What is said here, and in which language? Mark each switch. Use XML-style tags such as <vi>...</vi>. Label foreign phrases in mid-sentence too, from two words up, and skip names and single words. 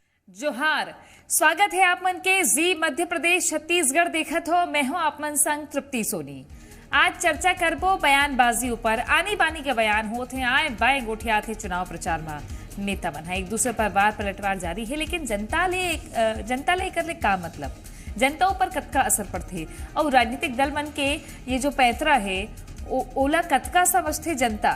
<hne>जोहार। स्वागत है आप मन के जी मध्य प्रदेश छत्तीसगढ़ देखत हो। मैं हूं आप मन संग तृप्ति सोनी। आज चर्चा करबो बयानबाजी ऊपर। आनी बानी के बयान होते हैं, आए बाएं गोठिया थे चुनाव प्रचार में। नेता मन है एक दूसरे पर वार पलटवार जारी है, लेकिन जनता ले कर ले का मतलब, जनता ऊपर कतका असर पड़ते और राजनीतिक दल मन के ये जो पैतरा है ओला कतका समझते जनता।</hne>